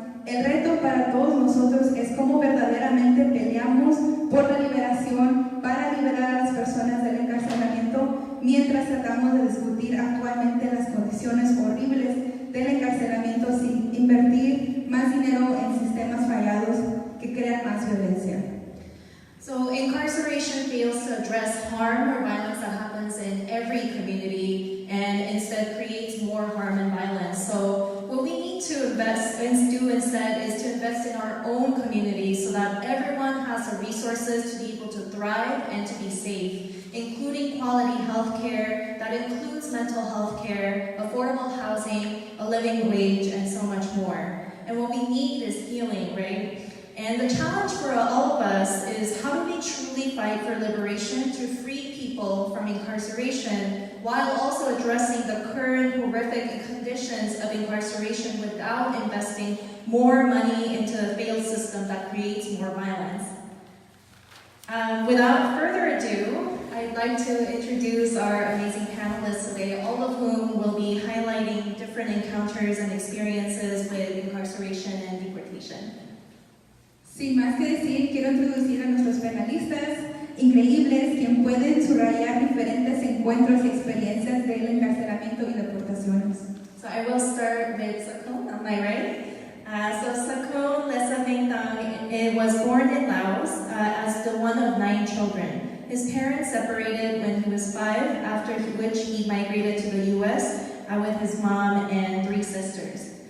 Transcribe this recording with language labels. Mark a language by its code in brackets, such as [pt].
[es] El reto para todos nosotros es cómo verdaderamente peleamos por la liberación para liberar a las personas del encarcelamiento mientras tratamos de discutir actualmente las condiciones horribles del encarcelamiento sin invertir más dinero en sistemas fallados que crean más violencia. [en] So incarceration fails to address harm or violence that happens in every community and instead creates more harm and violence. So what we need to do instead is to invest in our own communities so that everyone has the resources to be able to thrive and to be safe, including quality health care that includes mental health care, affordable housing, a living wage, and so much more. And what we need is healing, right? And the challenge for all of us is how do we truly fight for liberation to free people from incarceration while also addressing the current horrific conditions of incarceration without investing more money into a failed system that creates more violence. Without further ado, I'd like to introduce our amazing panelists today, all of whom will be highlighting different encounters and experiences with incarceration and deportation. [es] Sin más que decir, quiero introducir a nuestros penalistas increíbles, quien pueden subrayar diferentes encuentros y experiencias del encarcelamiento y deportaciones. [en] So I will start with Sakon on my right. So Sakon Lesavengthang was born in Laos as the one of 9 children. His parents separated when he was 5, after which he migrated to the US with his mom and 3 sisters.